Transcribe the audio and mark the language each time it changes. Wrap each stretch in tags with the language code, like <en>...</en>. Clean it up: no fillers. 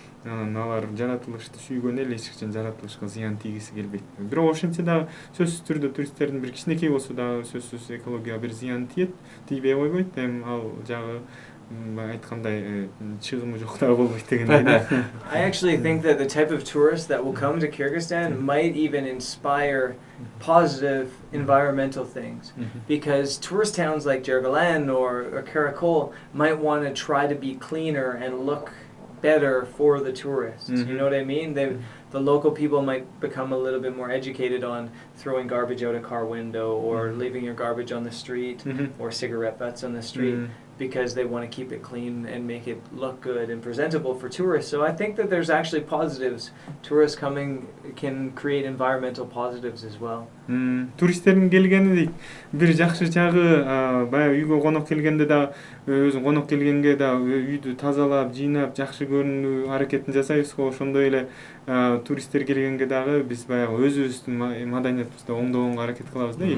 <ky>Анан алар жаратылышты сүйгөн эл эч качан жаратылышка зыян тийгиси келбейт. Бирок ошентсе дагы сөзсүз түрдө туристтердин бир кичинекей болсо дагы сөзсүз экологияга бир зыян тийбей койбойт. Эми ал жагы айткандай чыгымы жок дагы болбойт дегендей да.</ky> <en>I actually think that the type of tourists that will come to Kyrgyzstan might even inspire positive environmental things, because tourist towns like Jergalan or Karakol might want to try to be cleaner and look better for the tourists. You know what I mean? The local people might become a little bit more educated on throwing garbage out a car window or leaving your garbage on the street or cigarette butts on the street, because they want to keep it clean and make it look good and presentable for tourists. So I think that there's actually positives. Tourists coming can create environmental positives as well.</en> <ky>Туристтердин келгени дейт. Бир жакшы жагы баягы үйгө конок келгенде да өзүң конок келгенге да үйдү тазалап, жыйнап, жакшы көрүнүү аракетин жасайбыз го. Ошондой эле туристтер келгенге дагы биз баягы өзүбүздүн маданиятыбызды оңдогонго аракет кылабыз да.</ky>